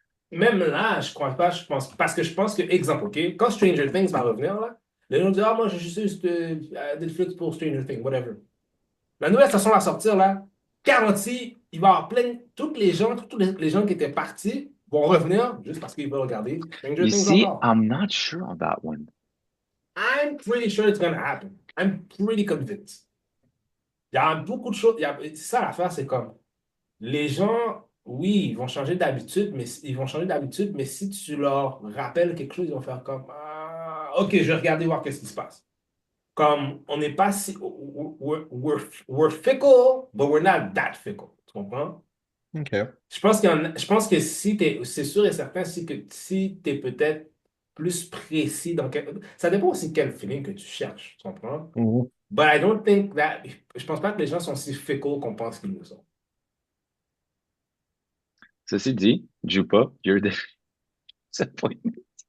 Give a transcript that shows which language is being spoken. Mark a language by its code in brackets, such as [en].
[fr] même là, je crois pas, je pense, parce que je pense que, exemple, OK, quand Stranger Things va revenir, là, les gens disent, ah, moi, j'ai juste Netflix pour Stranger Things, whatever. La nouvelle station va sortir, là, garantie, il va y avoir plein, toutes les gens qui étaient partis vont revenir juste parce qu'ils veulent regarder Stranger [en] You [fr] Things [en] see, [fr] encore. [en] I'm not sure on that one. I'm pretty sure it's gonna happen. I'm pretty convinced. [fr] Il y a beaucoup de choses. C'est ça l'affaire, c'est comme les gens, oui, ils vont changer d'habitude, mais ils vont changer d'habitude, mais si tu leur rappelles quelque chose, ils vont faire comme ah, OK, je vais regarder voir qu'est-ce qui se passe. Comme on n'est pas si. [en] We're fickle, but we're not that fickle. [fr] Tu comprends? OK. Je pense que si t'es, c'est sûr et certain si t'es peut-être plus précis dans quel, ça dépend aussi quel feeling que tu cherches, tu comprends? Mhm. [en] But I don't think that, [fr] je pense pas que les gens sont si fickle qu'on pense qu'ils le sont. Ceci dit, [en] Jupa, you're disappointed.